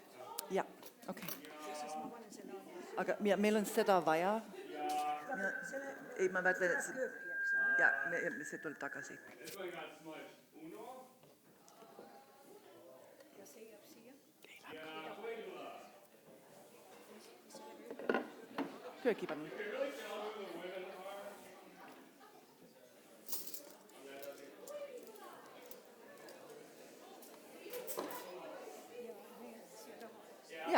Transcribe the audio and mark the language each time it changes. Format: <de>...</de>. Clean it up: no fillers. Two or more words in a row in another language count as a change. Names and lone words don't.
<et>Ja, okei. Ja siis ma panen selle alla. Aga meil on seda vaja. Ei, ma mõtlen, et Kööki, eks. ja, see tuleb tagasi.</et> <en>This one got smudged. Uno.</en> <et>Ja see jääb siia. Kööki palun. Ja.</et>